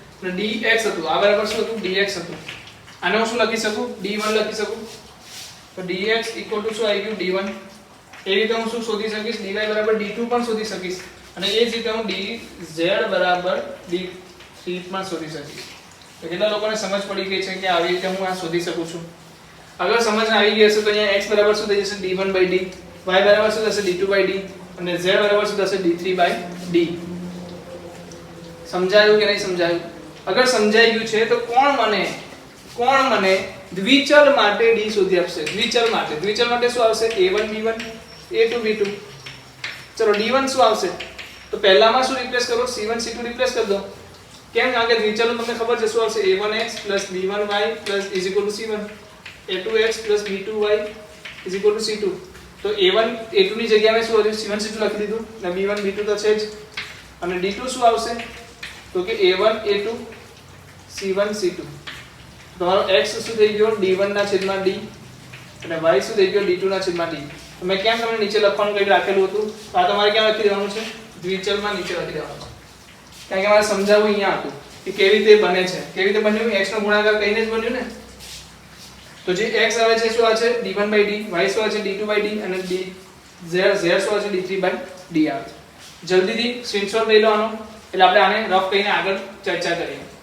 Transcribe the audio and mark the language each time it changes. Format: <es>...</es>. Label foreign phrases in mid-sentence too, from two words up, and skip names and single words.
<gu>અને dx હતું, આ બરાબર શું હતું, dx હતું. આને હું શું લખી શકું d1 લખી શકું તો dx શું આવી ગયું d1 એ રીતે હું શું શોધી શકીશ dy બરાબર d2 પણ શોધી શકીશ અને એ જ રીતે હું dz બરાબર d3 પણ શોધી શકીશ તો કેટલા લોકોને સમજ પડી ગઈ છે કે આવી રીતે હું આ શોધી શકું છું અગર સમજ આવી ગઈ હશે તો અહીંયા x બરાબર શું થઈ જશે d1/d y બરાબર શું થશે d2/d અને z બરાબર શું થશે d3/d સમજાયું કે નહીં સમજાયું અગર સમજાઈ ગયું છે તો કોણ મને દ્વિચલ માટે d શોધી આપશે દ્વિચલ માટે શું આવશે a1 b1 a2 b2 ચલો d1 શું આવશે તો પહેલામાં શું રિપ્લેસ કરો c1 c2 રિપ્લેસ કરી દો કેમ કારણ કે દ્વિચલ તમને ખબર છે શું આવશે a1x b1y c1 a2x b2y c2 તો a1 a2 ની જગ્યાએ શું આવ્યું c1 c2 લખી દીધું અને b1 b2 તો છે જ અને d2 શું આવશે તો કે a1 a2 c1 c2 તમારો x શું થઈ ગયો d1 ના છેદમાં d અને y શું થઈ ગયો d2 ના છેદમાં d તો મેં કેમ તમને નીચે લખવાનું કહી રાખેલું હતું તો આ તમારે ક્યાં લખી દેવાનું છે દ્વિચલમાં નીચે લખી દેવાનું છે કારણ કે મારે સમજાવવું અહીંયા હતું કે કેવી રીતે બને છે કેવી રીતે બન્યું x નો ગુણાકાર કહીને જ બન્યું ને તો જે x આવે છે શું આવે છે d1/d y શું આવે છે d2/d અને d z શું આવે છે d3/d આવે છે જલ્દીથી સ્ક્રીનશોટ લઈ લો આનો એટલે આપણે આને રફ કહીને આગળ ચર્ચા કરીએ</gu>